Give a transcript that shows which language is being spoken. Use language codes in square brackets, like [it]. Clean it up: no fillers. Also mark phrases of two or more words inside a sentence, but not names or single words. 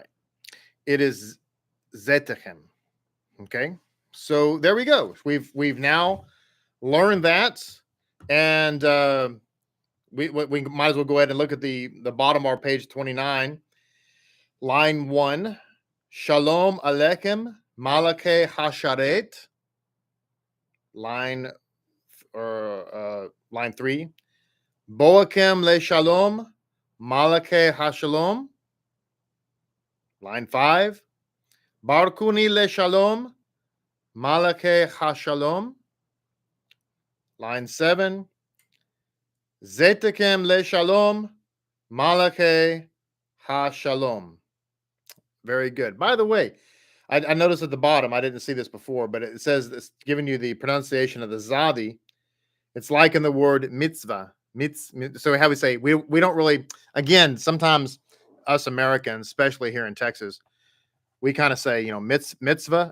[en] It is zetechem. Okay. So there we go. We've now learned that, and we might as well go ahead and look at the bottom of our page 29, line 1. [he] שלום עליכם מלאכי השרת. [en] Line 3. [he] בואכם לשלום מלאכי השלום. [en] Line 5. [he] ברכוני לשלום מלאכי השלום. Line 7. צאתכם לשלום מלאכי השלום. [en] Very good. By the way, I noticed at the bottom, I didn't see this before, but it says it's giving you the pronunciation of the Zadi. It's like in the word mitzvah. So how we say, we don't really, again, sometimes us Americans, especially here in Texas, we kind of say, mitzvah.